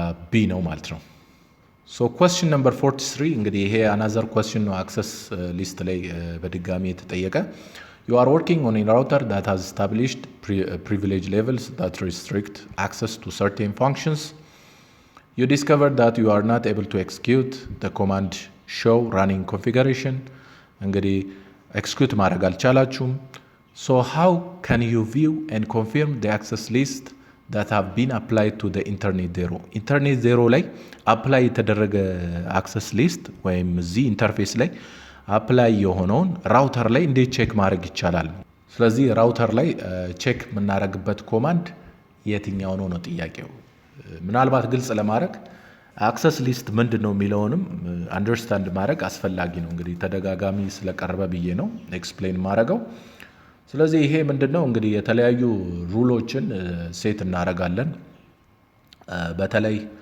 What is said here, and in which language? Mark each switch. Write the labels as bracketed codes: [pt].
[am] ቢ ነው ማለት ነው። [en] ሶ question number 43 [am] እንግዲህ ይሄ [en] another question [am] ነው አክሰስ ሊስት ላይ በድጋሚ የተጠየቀ [en] you are working on a router that has established privilege levels that restrict access to certain functions. You discovered that you are not able to execute the command show running configuration [am] እንግዲህ ኤክስኪዩት ማድረግ አልቻላችሁም። [en] So how can you view and confirm the access list that have been applied to the internet zero? [am] internet zero ላይ አፕላይ የተደረገ አክሰስ ሊስት ወይም እዚህ ኢንተርፌስ ላይ አፕላይ የሆነውን ራውተር ላይ እንዴት ቼክ ማድረግ ይቻላል? ስለዚህ ራውተር ላይ ቼክ የምናደርግበት ኮማንድ የትኛው ነው ጥያቄው። ምናልባት ግልጽ ለማድረግ አክሰስ ሊስት ምንድነው የሚለውንም አንደርስታንድ ማድረግ አስፈላጊ ነው። እንግዲህ ተደጋጋሚ ስለቀረበ ብዬ ነው ኤክስፕሌን ማድረገው። ስለዚህ ይሄ ምንድነው እንግዲህ የተለያዩ ሩሎችን ሴት እናደርጋለን። በተለይ